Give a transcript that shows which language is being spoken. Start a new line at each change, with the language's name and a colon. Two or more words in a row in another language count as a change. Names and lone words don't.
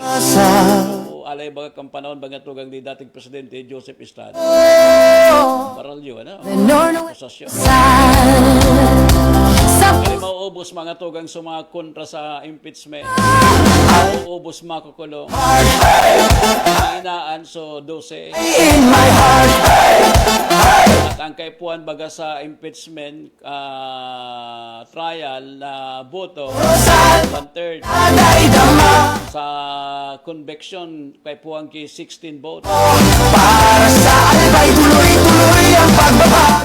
Bikol: So, alay baga kang panahon baga tugang ni dating Presidente Joseph Estrada. Paral yun, ano? Akusasyon. Kaya mauubos mga tugang sa mga kontra sa impeachment. Mauubos makukulong. Inaan so 12.
English: In my heart
Bikol: At ang kaipuan baga sa
English: impeachment trial
Bikol: na boto, 1/3.
Filipino: ay dama
Bikol: Sa conviction, kaipuan kay 16 votes.
Filipino: para sa albay tuloy-tuloy ang pagbabago.